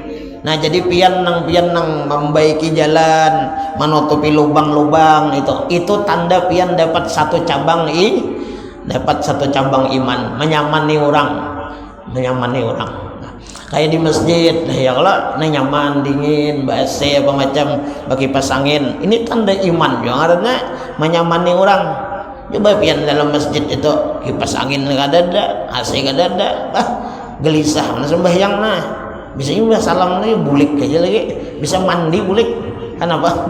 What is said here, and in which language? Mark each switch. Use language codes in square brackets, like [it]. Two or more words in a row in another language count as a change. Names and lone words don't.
[bjn] Nah, jadi pian nang membaiki jalan, menutupi lubang-lubang, itu tanda pian dapat satu cabang iman, menyamani orang. Nah, kayak di masjid, ya Allah, nyaman, dingin, AC apa macam, bagi kipas angin, ini tanda iman juga karena menyamani orang. Coba pian dalam masjid itu kipas angin gak ada, AC gak ada, gelisah mana sembahyang nah. Bisa juga salam nih bulik aja lagi, bisa mandi bulik, kenapa?